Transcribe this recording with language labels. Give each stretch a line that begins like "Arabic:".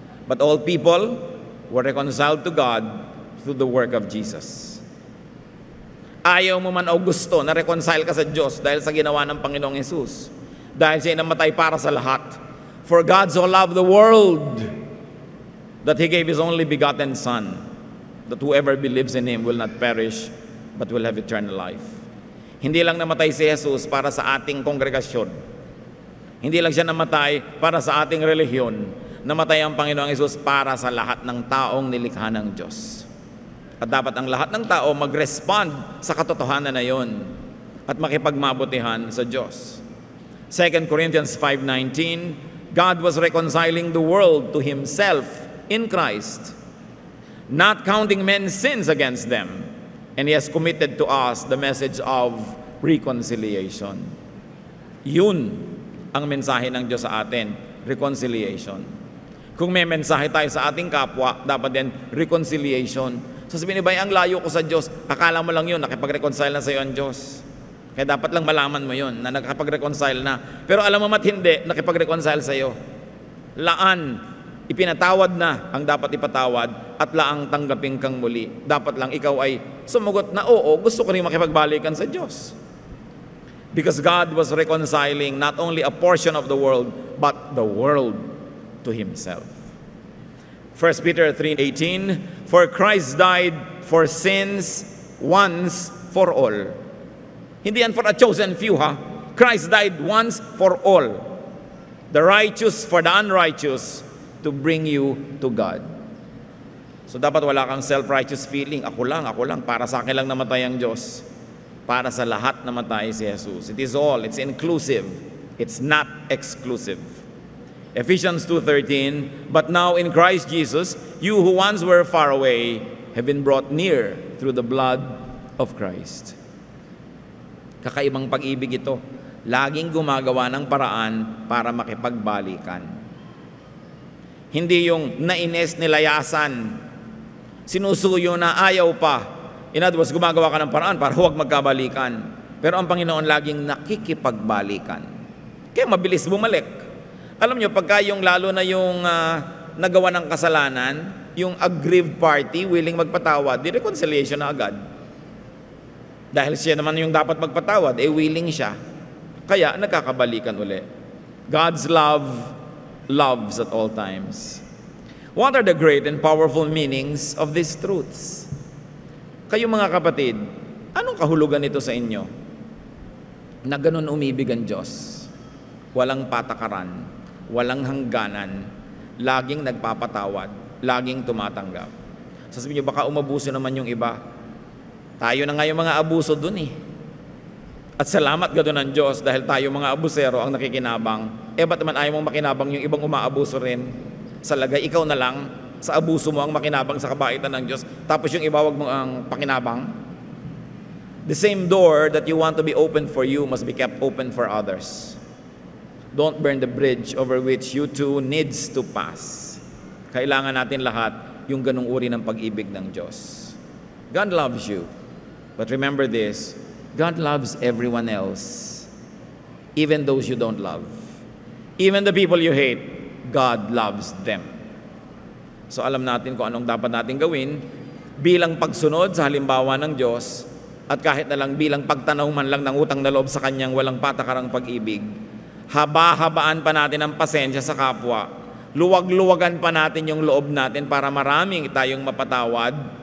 English: But all people were reconciled to God through the work of Jesus.
Filipino: Ayaw mo man o gusto na reconcile ka sa Diyos dahil sa ginawa ng Panginoong Hesus. Dahil siya namatay para sa lahat.
English: For God so loved the world that He gave His only begotten Son, that whoever believes in Him will not perish, but will have eternal life.
Filipino: Hindi lang namatay si Jesus para sa ating kongregasyon. Hindi lang siya namatay para sa ating relihiyon. Namatay ang Panginoong Hesus para sa lahat ng taong nilikha ng Diyos. At dapat ang lahat ng tao mag-respond sa katotohanan na yon at makipagmabutihan sa Diyos.
English: 2 Corinthians 5:19, God was reconciling the world to Himself in Christ, not counting men's sins against them. And He has committed to us the message of reconciliation.
Filipino: Yun ang mensahe ng Diyos sa atin, reconciliation. Kung may mensahe tayo sa ating kapwa, dapat din reconciliation. Sasabihin ni Bay, ang layo ko sa Diyos, akala mo lang yun, nakipag-reconcile na sa iyo ang Diyos. Kaya dapat lang malaman mo yun, na nakipag-reconcile na. Pero alam mo mat hindi, nakipag-reconcile sa iyo. Laan, ipinatawad na ang dapat ipatawad at laang tanggapin kang muli. Dapat lang ikaw ay sumagot na oo, gusto ko rin makipagbalikan sa Diyos.
English: Because God was reconciling not only a portion of the world, but the world to Himself. 1 Peter 3:18, for Christ died for sins once for all.
Filipino: Hindi yan
English: for a chosen few, ha? Christ died once for all. The righteous for the unrighteous, to bring you to God.
Filipino: So dapat wala kang self-righteous feeling. Ako lang, para sa akin lang namatay ang Diyos. Para sa lahat namatay si Jesus.
English: It is all, it's inclusive. It's not exclusive. Ephesians 2:13, but now in Christ Jesus, you who once were far away have been brought near through the blood of Christ.
Filipino: Kakaibang pag-ibig ito. Laging gumagawa ng paraan para makipagbalikan. Hindi yung nainis, nilayasan, sinusuyo na ayaw pa.
English: In other words,
Filipino: gumagawa ka ng paraan para huwag magkabalikan. Pero ang Panginoon laging nakikipagbalikan. Kaya mabilis bumalik. Alam nyo, pagka yung lalo na yung nagawa ng kasalanan, yung aggrieved party, willing magpatawad, di reconciliation na agad. Dahil siya naman yung dapat magpatawad, willing siya. Kaya nagkakabalikan uli.
English: God's love loves at all times. What are the great and powerful meanings of these truths?
Filipino: Kayo mga kapatid, anong kahulugan nito sa inyo? Na ganun umibig ang Diyos. Walang patakaran, walang hangganan, laging nagpapatawad, laging tumatanggap. Sasabihin niyo, baka umabuso naman yung iba. Tayo na nga yung mga abuso dun eh. At salamat gano'n ng Diyos dahil tayo mga abusero ang nakikinabang. Ba't naman ayaw mong makinabang yung ibang umaabuso rin? Sa lagay, ikaw na lang, sa abuso mo ang makinabang sa kabaitan ng Diyos, tapos yung iba wag mo ang pakinabang.
English: The same door that you want to be open for you must be kept open for others. Don't burn the bridge over which you too needs to pass.
Filipino: Kailangan natin lahat yung ganung uri ng pag-ibig ng Diyos.
English: God loves you. But remember this, God loves everyone else, even those you don't love. Even the people you hate, God loves them.
Filipino: So alam natin kung anong dapat natin gawin bilang pagsunod sa halimbawa ng Diyos at kahit na lang bilang pagtanaw man lang ng utang na loob sa Kanyang walang patakarang pag-ibig. Haba-habaan pa natin ang pasensya sa kapwa. Luwag-luwagan pa natin yung loob natin para maraming tayong mapatawad.